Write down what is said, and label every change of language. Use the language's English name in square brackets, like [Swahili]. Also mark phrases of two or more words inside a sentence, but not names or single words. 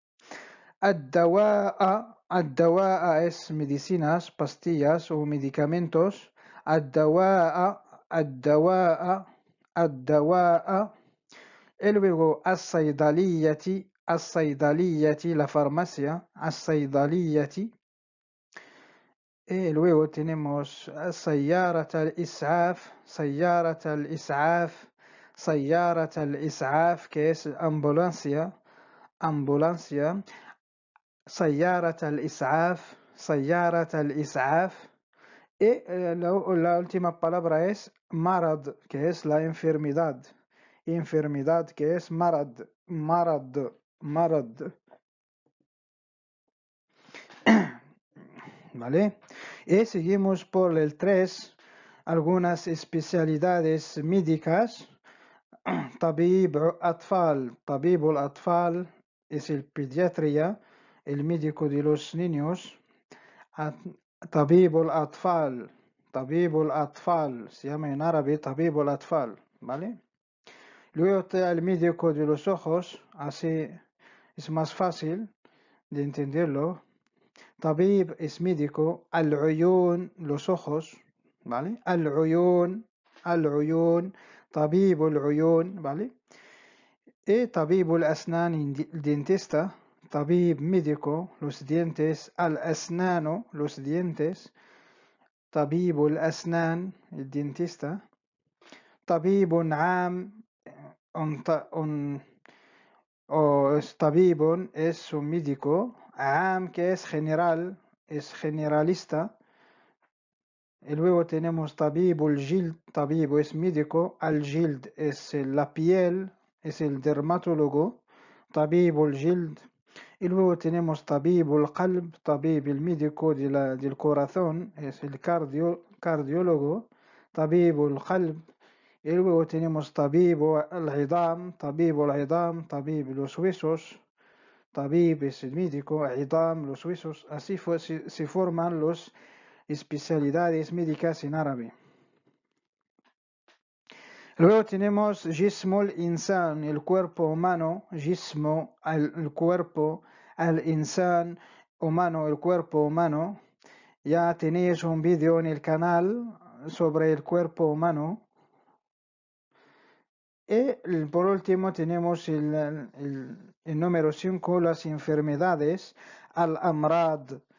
[Spanish] الدواء es medicinas, pastillas o medicamentos. [Arabic] الدواء. [Spanish] E luego الصيدلية, la farmacia, الصيدلية. Y luego tenemos [Arabic] سيارة الإسعاف, [Spanish] que es ambulancia, [Arabic] سيارة الإسعاف. [Spanish] Y la última palabra es marad, que es la enfermedad, que es marad. ¿Vale? Y seguimos por el 3, algunas especialidades médicas. [Arabic] طبيب الأطفال [Spanish] es el pediatría, el médico de los niños. [Arabic] طبيب الأطفال [Spanish] se llama en árabe [Arabic] طبيب الأطفال, [Spanish] ¿vale? Luego está el médico de los ojos, así es más fácil de entenderlo. طبيب es médico, العيون los ojos, ¿vale? [Arabic] العيون, طبيب العيون, [Spanish] ¿vale? Y [Arabic] طبيب الأسنان, [Spanish] el dentista, طبيب médico, los dientes, الأسنان, los dientes, [Arabic] طبيب الأسنان, [Spanish] el dentista. طبيب عام, طبيب es un médico, عام que es general, es generalista. Y luego tenemos [Arabic] طبيب الجلد, [Spanish] طبيب es médico, الجلد es la piel, es el dermatólogo, [Arabic] طبيب الجلد. [Spanish] Y luego tenemos [Arabic] طبيب القلب, [Spanish] طبيب el médico del corazón, es el cardiólogo, [Arabic] طبيب القلب. [Spanish] Y luego tenemos [Arabic] طبيب العظام, [Spanish] طبيب los huesos, طبيب es el médico, عظام los huesos. Así se forman las especialidades médicas en árabe. Luego tenemos [Arabic] جسم الإنسان, [Spanish] el cuerpo humano, جسم, el cuerpo, الإنسان, humano, el cuerpo humano. Ya tenéis un vídeo en el canal sobre el cuerpo humano. Y por último tenemos el número 5, las enfermedades, al-amrad.